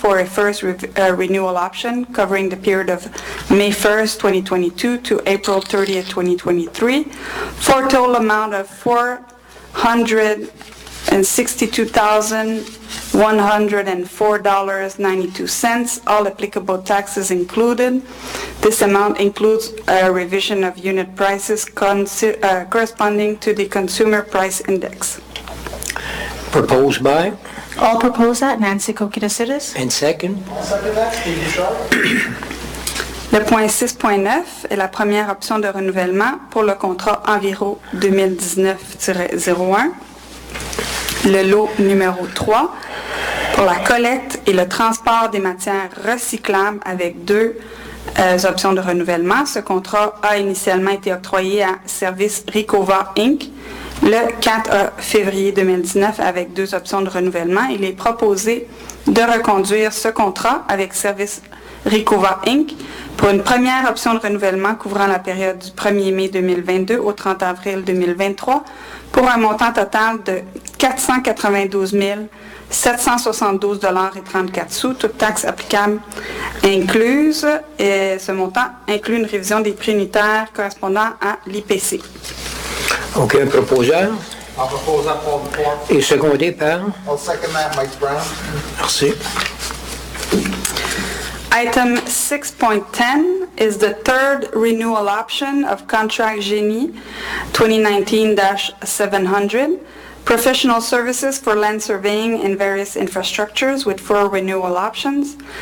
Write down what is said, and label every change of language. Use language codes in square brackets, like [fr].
[en] for a first renewal option covering the period of May 1st, 2022 to April 30th, 2023 for a total amount of $462,104.92, all applicable taxes included. This amount includes a revision of unit prices corresponding to the Consumer Price Index. Proposed by All propose that, Nancy Kokonisides. and second. I'll second that, Steve Bouchard. [fr] Le point 6.9 est la première option de renouvellement pour le contrat Enviro 2019-01, le lot numéro 3, pour la collecte et le transport des matières recyclables avec 2 options de renouvellement. Ce contrat a initialement été octroyé à Service Ricova Inc. le 4 février 2019 avec 2 options de renouvellement. Il est proposé de reconduire ce contrat avec Service Ricova Inc. pour une première option de renouvellement couvrant la période du 1er mai 2022 au 30 avril 2023 pour un montant total de 492 772,34 $, toutes taxes applicables incluses. Et ce montant inclut une révision des prix unitaires correspondant à l'IPC. OK, un proposeur [en] I'll propose that, Paul Duport. [fr] et secondé par... [en] I'll second that, Mike Brown. [fr] Merci. [en] Item 6.10 is the third renewal option of contract Génie 2019-700, professional services for land surveying and various infrastructures with 4 renewal options.